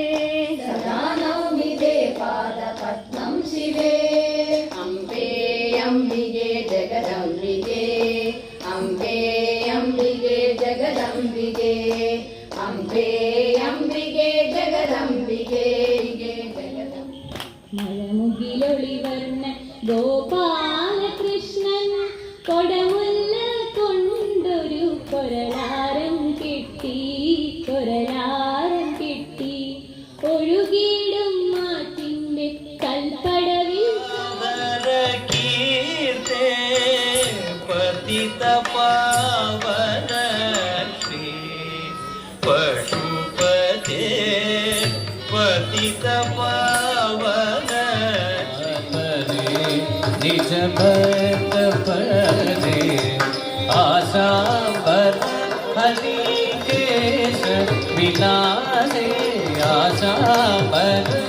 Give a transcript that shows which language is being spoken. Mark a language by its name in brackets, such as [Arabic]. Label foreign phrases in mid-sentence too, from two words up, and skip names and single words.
[Sanskrit] सदा नौमि ते पादपद्मं शिवे अम्बे अम्बिके जगदम्बिके अम्बे अम्बिके जगदम्बिके अम्बे अम्बिके जगदम्बिके [Malayalam] മഴമുകിലൊളിവർണ്ണ ഗോപാലകൃഷ്ണൻ കൊടമുല്ല കൊണ്ടൊരു കൊരലാരം കിട്ടി ഒഴുകിയിടും മാറ്റിന്റെ കൽപ്പടവിൽ [Sanskrit] पतित पावन श्री पशुपते पतित पावन निज भक्त परे आशा पर हरिकेश विलासे आशा पर